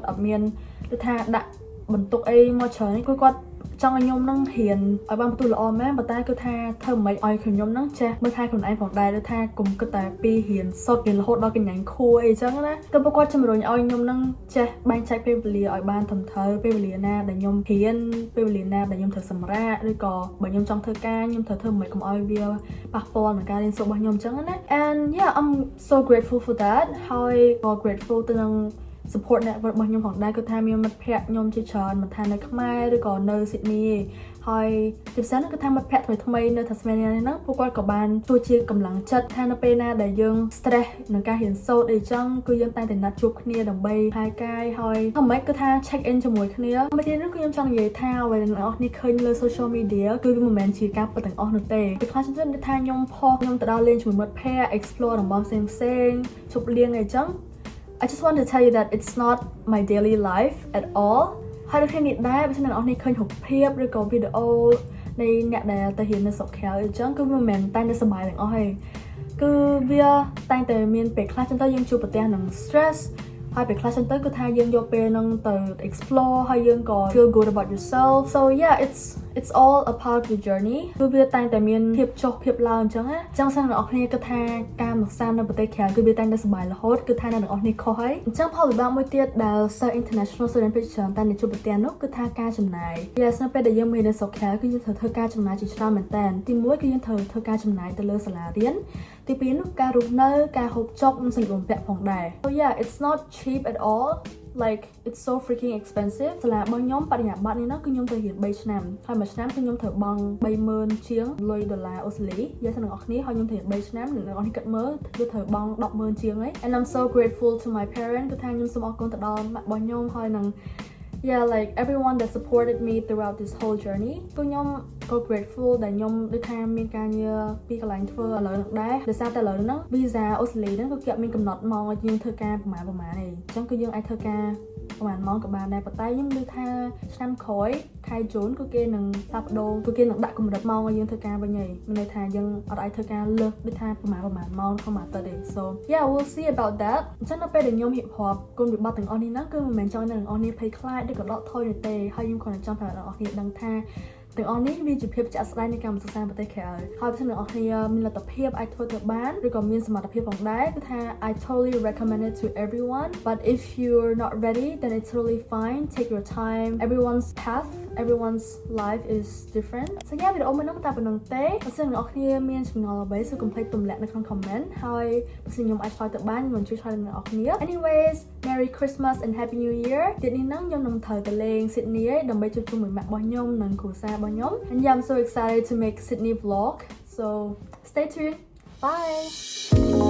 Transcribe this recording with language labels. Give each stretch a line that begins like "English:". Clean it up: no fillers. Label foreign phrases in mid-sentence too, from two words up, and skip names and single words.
Khmer: អត់មានគឺថាដាក់បន្ទុកអីមកច្រើនគឺគាត់ចង់ឲ្យខ្ញុំនឹងរៀនឲ្យបានបន្ទូលល្អមែនប៉ុន្តែគឺថាធ្វើមិនឲ្យខ្ញុំនឹងចេះមើលថែខ្លួនឯងផងដែរឬថាកុំគិតតែពីរៀនសុទ្ធរៀនរហូតដល់កញ្ញាញ់ខួរអីចឹងណាគឺពួកគាត់ជំរុញឲ្យខ្ញុំនឹងចេះបែងចែកពេលវេលាឲ្យបានត្រឹមត្រូវពេលវេលាណាដែលខ្ញុំរៀនពេលវេលាណាដែលខ្ញុំត្រូវសម្រាកឬក៏បើខ្ញុំចង់ធ្វើការខ្ញុំត្រូវធ្វើមិនកុំឲ្យវាប៉ះពាល់នឹងការរៀនសូត្ររបស់ខ្ញុំ ចឹងណា
English: and yeah I'm so grateful for that
Khmer: ហើយក៏ grateful ទៅនឹង
English: support network
Khmer: របស់ខ្ញុំផងដែរគឺថាមានមិត្តភ័ក្តិខ្ញុំជាច្រើនមិនថានៅខ្មែរឬក៏នៅ Sydney ហើយទីផ្សារនោះគឺថាមិត្តភ័ក្តិថ្មីនៅ Tasmania នេះហ្នឹងពួកគាត់ក៏បានជួយជាកម្លាំងចិត្តថានៅពេលណាដែលយើង stress នឹងការរៀនសូត្រអីចឹងគឺយើងតែងតែណាត់ជួបគ្នាដើម្បីហាយកាយហើយអ្ហ្មិចគឺថា
English: check in
Khmer: ជាមួយគ្នាមួយទៀតនោះគឺខ្ញុំចង់និយាយថាអ្វីដែលអ្នកនរគ្នាឃើញលើ
English: social media
Khmer: គឺវាមិនមែនជាការពិតទាំងអស់នោះទេពេលខ្លះខ្ញុំថាខ្ញុំខ្ញុំទៅដល់លេងជាមួយមិត្តភ័ក្តិ explore តំបន់ផ្សេងជប់លៀងអីចឹង
English: I just want to tell you that it's not my daily life at all
Khmer: ហើយដូចគ្នានេះដែរបើអ្នកនរគ្នាឃើញរូបភាពឬក៏វីដេអូនៃអ្នកដែលទៅរៀននៅស្រុកក្រៅអញ្ចឹងគឺវាមិនមែនតែនៅសុបាយទាំងអ ស់ទេគឺវាតែងតែមានពេលខ្លះចឹងទៅយើងជួបប្រទះនឹង stress ហើយពេលខ្លះចឹងទៅគឺថាយើងយកពេលហ្នឹងទៅ explore ហើយយើងក៏
English: feel good about yourself so yeah it's all a part of the journey
Khmer: គឺវាតែងតែមានភាពចុះភាពឡើងអញ្ចឹងណាអញ្ចឹងសិនអ្នកនរគ្នា គិតថាការសិក្សានៅប្រទេសក្រៅគឺវាតែងតែសុបាយរហូតគឺថាអ្នកនរគ្នាខុសហើយអញ្ចឹងផលវិបាកមួយទៀតដែល
English: international student
Khmer: ភាគច្រើនតែជួបប្រទះនោះគឺថាការចំណាយ yes នៅ ពេលដែលយើងមាននៅស្រុកក្រៅគឺយើងត្រូវធ្វើការចំណាយជាច្រើនមែនតើទី1គឺយើងត្រូវធ្វើការចំណាយទៅលើសាលារៀនទី2នោះការរស់នៅ ការហូបចុកនិងសម្លៀកបំពាក់ផងដែរ
English: so yeah it's not cheap at all like it's so freaking expensive
Khmer: សាលារបស់ខ្ញុំបរិញ្ញាបត្រនេះគឺខ្ញុំត្រូវរៀន3ឆ្នាំហើយមួយឆ្នាំគឺខ្ញុំត្រូវបង់30,000ជាងលុយដុល្លារអូស្ត្រាលីយកទៅនឹងអ្នកគ្នាហើយខ្ញុំត្រូវរៀន3ឆ្នាំអ្នកនរគ្នាគិតមើលគឺត្រូវបង់10,000ជាងហើយ
English: and I'm so grateful to my parents
Khmer: គឺថាខ្ញុំសូមអរគុណទៅដល់ម៉ាក់របស់ខ្ញុំហើយនឹង
English: yeah like everyone that supported me throughout this whole journey
Khmer: គឺខ្ញុំ
English: so grateful
Khmer: ដែលខ្ញុំដូចថាមានការងារពីកន្លែងធ្វើឥឡូវហ្នឹងដែរដោយសារតែឥឡូវហ្នឹង visa អូស្ត្រាលីហ្នឹងក៏គេអត់មានកំណត់ម៉ោងឲ្យយើងធ្វើការប្រហែលទេអញ្ចឹងគឺយើងអាចធ្វើការប្រហែលម៉ោងក៏បានដែរប៉ុន្តែខ្ញុំឮថាឆ្នាំក្រោយខែជូនគឺគេនឹងផ្លាស់ប្ដូរគឺគេនឹងដាក់កម្រិតម៉ោងឲ្យ យើងធ្វើការវិញហើយមានន័យថាយើងអត់អាចធ្វើការលើសដូចថាប្រហែលម៉ោងក្នុងមួយអាទិត្យទេ
English: so yeah we'll see about that
Khmer: អញ្ចឹងនៅពេលដែលខ្ញុំរៀបរាប់គុណវិបត្តិទាំងអស់នេះហ្នឹងគឺមិនមែនចង់ឲ្យអ្នកទាំងអស់នេះភ័យខ្លាចឬក៏ ដកថយទេហើយខ្ញុំគ្រាន់តែចង់ឲ្យអ្នកទាំងអស់គ្នាដឹងថាទាំងអស់នេះវាជាភាពជាក់ស្ដែងនៃការសិក្សាប្រទេសក្រៅហើយបើអ្នកទាំងអស់គ្នាមានលទ្ធភាពអាចធ្វើទៅបាន ឬក៏មានសមត្ថភាពផងដែរគឺថា
English: I totally recommend it to everyone but if you're not ready then it's totally fine take your time everyone's path everyone's life is different so yeah
Khmer: វីដេអូមួយហ្នឹងតែប៉ុណ្្នឹងទេបើសិនអ្នកទាំងអស់គ្នាមានចម្ងល់អ្វីសូមកុំភ្លេចទម្លាក់នៅក្នុង comment ហើយបើសិនខ្ញុំអាចឆ្លើយទៅបានខ្ញុំជួយឆ្លើយដល់អ្នកទាំងអស់គ្នា
English: anyways Merry Christmas and Happy New Year
Khmer: ទៀតនេះហ្នឹងខ្ញុំនឹងត្រូវទៅលេង Sydney ឯងដើម្បីជួបជុំមួយម៉ាក់របស់ខ្ញុំនិងគ្រួសាររបស់ខ្ញុំ
English: and yeah I'm so excited to make Sydney vlog so stay tuned bye